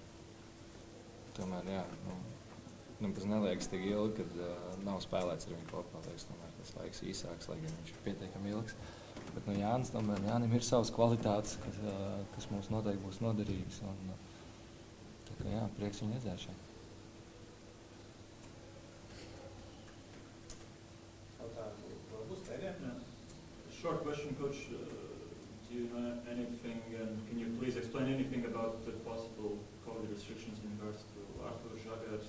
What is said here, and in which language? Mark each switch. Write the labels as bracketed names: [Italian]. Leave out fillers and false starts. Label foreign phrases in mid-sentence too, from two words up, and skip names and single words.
[Latvian] Tomēr, jā, tas neliekas tik ilgi, kad nav spēlēts ar viņu kopā. Tomēr tas laiks īsāks, lai gan viņš ir pietiekami ilgs. Bet Jānis, tomēr Jānim ir savas kvalitātes, kas mums noteikti būs noderīgas. Tā kā jā, prieks viņu redzēt šeit. [English] Short question, Coach. Do you know anything, and can you please explain anything about the possible COVID restrictions in regards to Artur Žagars?